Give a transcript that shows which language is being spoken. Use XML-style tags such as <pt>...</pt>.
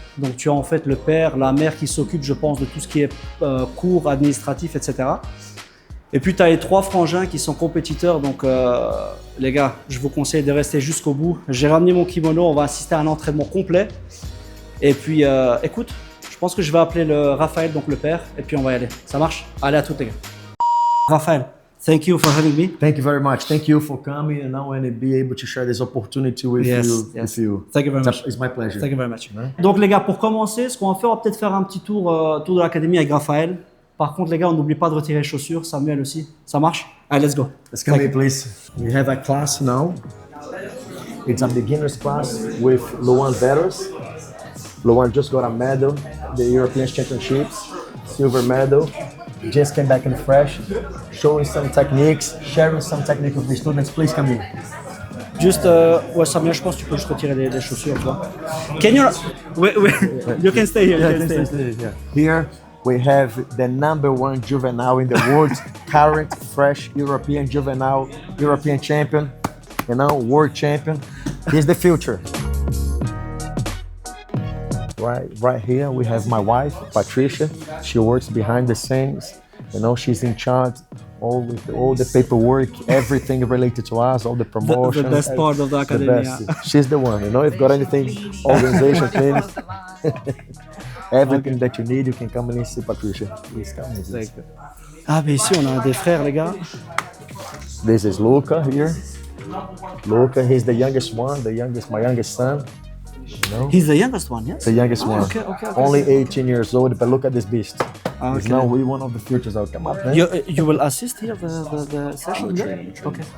<fr>Donc, tu as en fait le père, la mère qui s'occupe, je pense, de tout ce qui est cours administratif, etc. Et puis, tu as les trois frangins qui sont compétiteurs. Donc, les gars, je vous conseille de rester jusqu'au bout. J'ai ramené mon kimono. On va assister à un entraînement complet. Et puis, écoute, je pense que je vais appeler le Raphaël, donc le père. Et puis, on va y aller. Ça marche? Allez, à toutes, les gars.</fr> <en>Raphaël, thank you for having me. Thank you very much. Thank you for coming and be able to share this opportunity with you. Thank you very much. It's my pleasure. Thank you very much.</en> <fr>Donc, les gars, pour commencer, ce qu'on va faire, on va peut-être faire un petit tour de l'académie avec Raphaël. Par contre, les gars, on n'oublie pas de retirer les chaussures. Samuel aussi. Ça marche? Allez,</fr> <en>let's go. Let's come here, please. We have a class now. It's a beginner's class with Veras. Luan just got a medal, the European Championships, silver medal. Just came back in fresh, showing some techniques, sharing some techniques with the students. Please come in.</en> <fr>Juste, ouais, Samuel, je pense que tu peux juste retirer les chaussures, tu vois.</fr> <en>Can you... Wait, you can stay here. You can stay here. Here we have the #1 juvenile in the world, current, fresh European juvenile, European champion, world champion. He's the future. Right here we have my wife, Patricia. She works behind the scenes. She's in charge with all the paperwork, everything related to us, all the promotions. The best part of the academy. She's the one. If you've got anything, organization, things, everything that you need, you can come and see Patricia. Please come.</en> <fr>Ah, mais ici on a un des frères, les gars.</fr> <en>This is Luca here. Luca, he's the youngest one, my youngest son. He's the youngest one, yes? The youngest one. Okay. Only 18 years old, but look at this beast. Okay. He's now one of the futures. I'll come up, man. You will assist here the session? Okay.</en>